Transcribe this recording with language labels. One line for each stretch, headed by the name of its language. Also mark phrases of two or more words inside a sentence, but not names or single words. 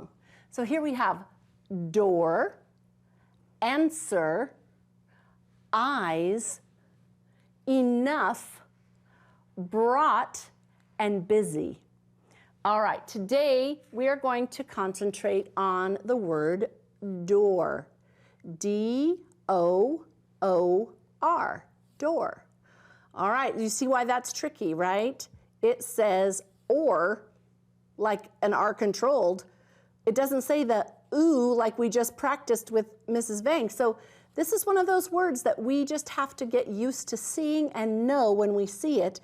English: So here we have door, answer, eyes, enough, brought, and busy. All right, today we are going to concentrate on the word door. D-O-O-R, door. All right, you see why that's tricky, right? It says or like an R controlled. It doesn't say the ooh like we just practiced with Mrs. Vang. So this is one of those words that we just have to get used to seeing and know when we see it.